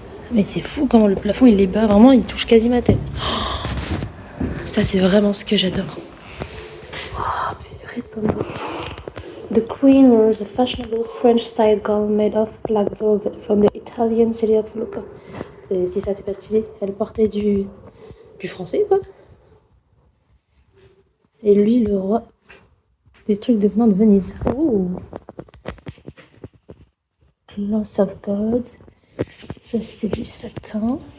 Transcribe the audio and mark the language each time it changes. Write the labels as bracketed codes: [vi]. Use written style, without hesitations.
[fr] Mais c'est fou comment le plafond il est bas, vraiment il touche quasi ma tête. Oh, ça c'est vraiment ce que j'adore. Oh, purée de pommes de terre. [en] The Queen wears a fashionable French-style gown made of black velvet from the Italian city of Lucca. [fr] Si ça c'est pas stylé, elle portait du français quoi. Et lui le roi des trucs venant de Venise. Oh. [en] Cloth of gold. [fr] Ça c'était du satin.